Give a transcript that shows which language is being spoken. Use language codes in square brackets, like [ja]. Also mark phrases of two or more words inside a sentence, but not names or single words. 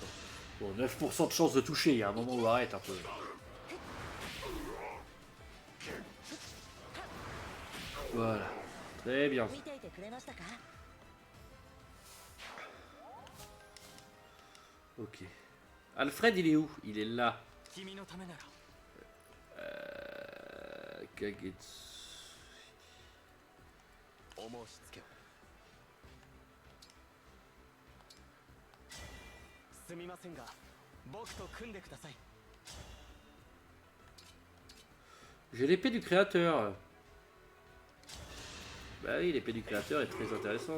[fr] Bon, 9% de chance de toucher, il y a un moment où on arrête un peu. Voilà. Très bien. Ok. Alfred, il est où? Il est là. Kagetsu. [ja] お申し付けを。すみませんが、僕と組んでください。 [fr] J'ai l'épée du créateur. Bah oui, l'épée du créateur est très intéressante.